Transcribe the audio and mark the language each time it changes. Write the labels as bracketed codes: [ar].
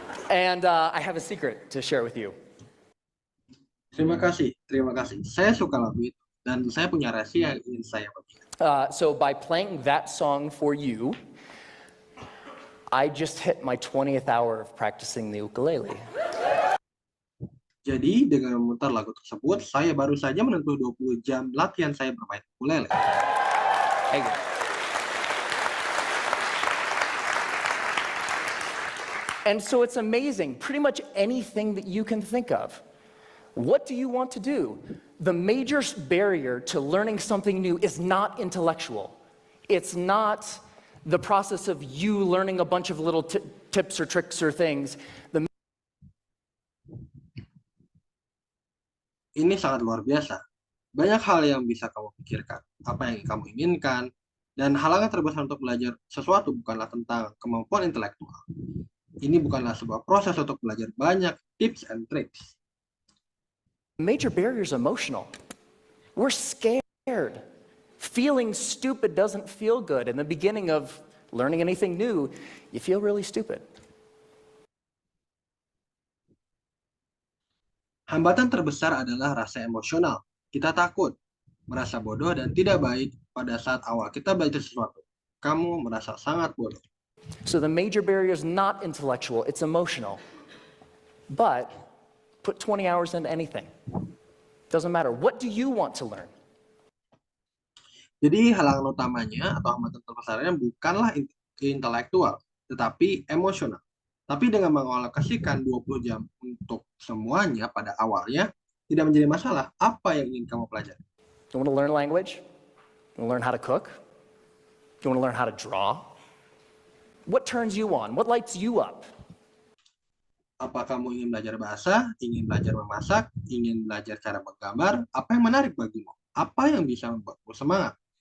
[en] And I have a secret to share with you. [id] Terima kasih, terima kasih. Saya suka lagu itu dan saya punya rahasia yang ingin saya bagikan. [en] So by playing that song for you, I just hit my 20th hour of practicing the ukulele. [id] Jadi dengan memutar lagu tersebut, saya baru saja menyentuh 20 jam latihan saya bermain ukulele. [en] Thank you. And so it's amazing, pretty much anything that you can think of. What do you want to do? The major barrier to learning something new is not intellectual. It's not the process of you learning a bunch of little tips or tricks or things. [id] Ini sangat luar biasa. Banyak hal yang bisa kamu pikirkan, apa yang kamu inginkan, dan halangan terbesar untuk belajar sesuatu bukanlah tentang kemampuan intelektual. Ini bukanlah sebuah proses untuk belajar banyak [en] tips and tricks. Major barrier is emotional. We're scared. Feeling stupid doesn't feel good. In the beginning of learning anything new, you feel really stupid. [id] Hambatan terbesar adalah rasa emosional. Kita takut, merasa bodoh dan tidak baik pada saat awal kita belajar sesuatu. Kamu merasa sangat bodoh. [en] So the major barrier is not intellectual, it's emotional. But put 20 hours into anything. Doesn't matter. What do you want to learn? [id] Jadi halangan utamanya atau hambatan terbesarnya bukanlah intelektual, tetapi emosional. Tapi dengan mengalokasikan 20 jam untuk semuanya pada awalnya, tidak menjadi masalah apa yang ingin kamu pelajari. [en] You want to learn language? You want to learn how to cook? You want to learn how to draw? What turns you on? What lights you up? [id] Apa kamu ingin belajar bahasa, ingin belajar memasak, ingin belajar cara menggambar? Apa yang menarik bagimu? Apa yang bisa membuatmu semangat?